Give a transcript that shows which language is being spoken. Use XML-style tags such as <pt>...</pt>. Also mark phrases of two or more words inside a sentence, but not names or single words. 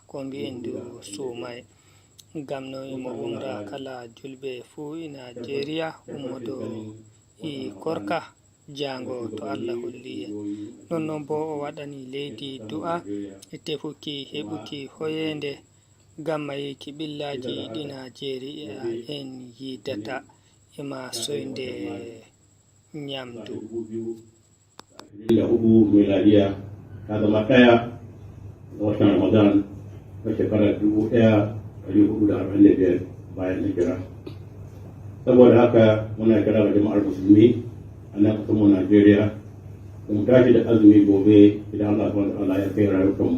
<ff>ko mbi'endu sumai gam no mo umra kala julbe fu i Nigeria ummodo i korka jango to Allah holli non bo o wadani leydi du'a e tefuki hebuki hoyende gamma yiki billaji ɗi Nigeria en yidata ema soyde nyamdu.</ff> <ha>Miladiya ta zama ɗaya ga watan Ramadan na shekarar 1445 bayan hijira. Saboda haka muna kira ga jama'ar musulmi a nan ƙasarmu Najeriya da mu tashi da azumi gobe idan Allah</ha> <ar>subhanahu wa ta'ala</ar> <ha>ya kai rayukanmu.</ha>